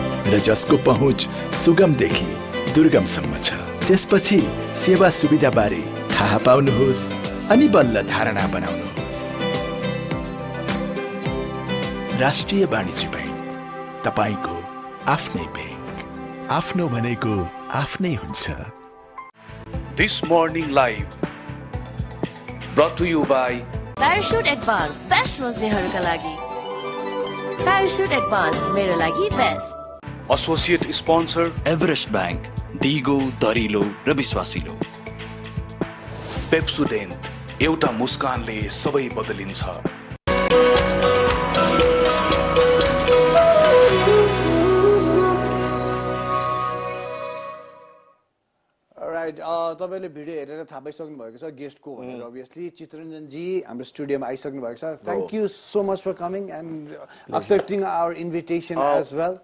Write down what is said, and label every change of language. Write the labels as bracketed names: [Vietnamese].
[Nepali] र जसको पहुँच सुगमदेखि दुर्गमसम्म छ त्यसपछि सेवा सुविधा बारे थाहा पाउनुहोस् अनि बल्ल धारणा बनाउनुहोस् राष्ट्रिय वाणिज्य बैंक तपाईको आफ्नै बैंक आफ्नो भनेको आफ्नै हुन्छ [English] This morning live brought to you by [Nepali] parachute advance best रोज्नेहरूका लागि प्याराशुट एडभान्स मेरो लागि best [English] associate sponsor [Nepali] Everest bank दिगो दरिलो र विश्वासिलो पेप्सोडेन्ट एउटा मुस्कानले सबै बदलिन्छ [English] Alright, [Nepali] तपाईले भिडियो हेरेर थाहा पाइसक्नु भएको छ गेस्टको भनेर obviously चित्ररञ्जन जी हाम्रो स्टुडियोमा आइसक्नु भएको छ. [English] Thank you so much for coming and accepting our invitation as well.